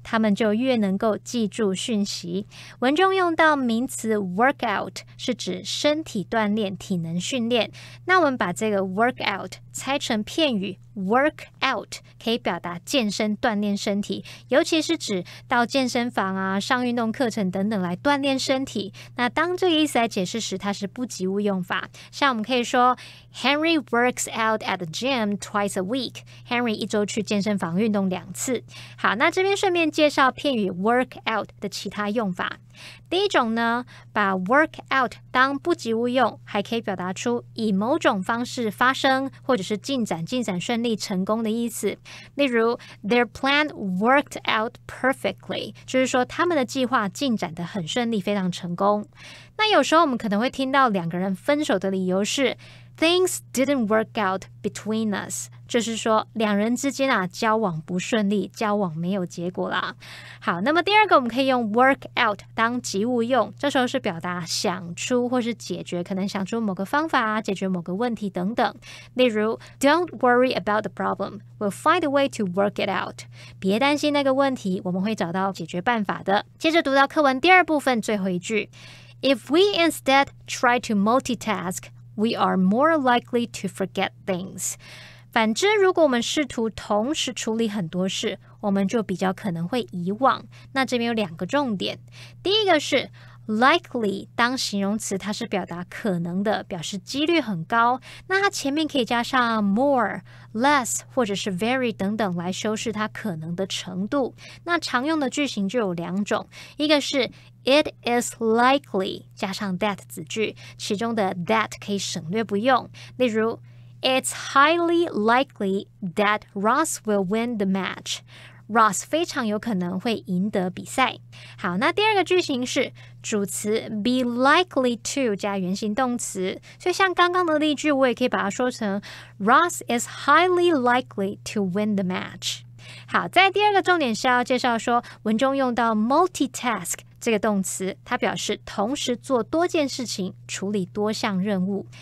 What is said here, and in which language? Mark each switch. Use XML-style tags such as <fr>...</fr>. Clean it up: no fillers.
<zh>他们就越能够记住讯息。文中用到名词 workout 是指身体锻炼、体能训练。那我们把这个 workout 拆成片语work out 可以表达健身锻炼身体，尤其是指到健身房啊、上运动课程等等来锻炼身体。那当这个意思来解释时，它是不及物用法。</zh> <en>像我们可以说 Henry works out at the gym twice a week.</en> <zh>Henry 一周去健身房运动2次。好，那这边顺便介绍片语 work out 的其他用法。第一种呢，把 work out 当不及物用，还可以表达出以某种方式发生，或者是进展顺利成功的意思。例如 Their plan worked out perfectly，就是说他们的计划进展得很顺利，非常成功。那有时候我们可能会听到两个人分手的理由是 Things didn't work out between us，就是说两人之间交往不顺利，交往没有结果啦。好，那么第二个我们可以用 work out 当及物用，这时候是表达想出或是解决，可能想出某个方法解决某个问题等等。</zh> <en>例如 Don't worry about the problem, we'll find a way to work it out。</en> <zh>别担心那个问题，我们会找到解决办法的。</zh> <en>接着读到课文第二部分最后一句 If we instead try to multitask,We are more likely to forget things.</en> <zh>反之，如果我们试图同时处理很多事，我们就比较可能会遗忘。那这边有2个重点，第一个是likely 当形容词，它是表达可能的，表示几率很高。那它前面可以加上 more、less 或者是 very 等等来修饰它可能的程度。那常用的句型就有2种，一个是 It is likely 加上 that 子句，其中的 that 可以省略不用。</zh> <en>例如 It's highly likely that Ross will win the match.Ross 非常有可能会赢得比赛。</en> <zh>好，那第二个句型是主词 be likely to 加原形动词，所以像刚刚的例句，我也可以把它说成 Ross is highly likely to win the match。好，在第二个重点是要介绍说，文中用到 multitask 这个动词，它表示同时做多件事情，处理多项任务。</zh>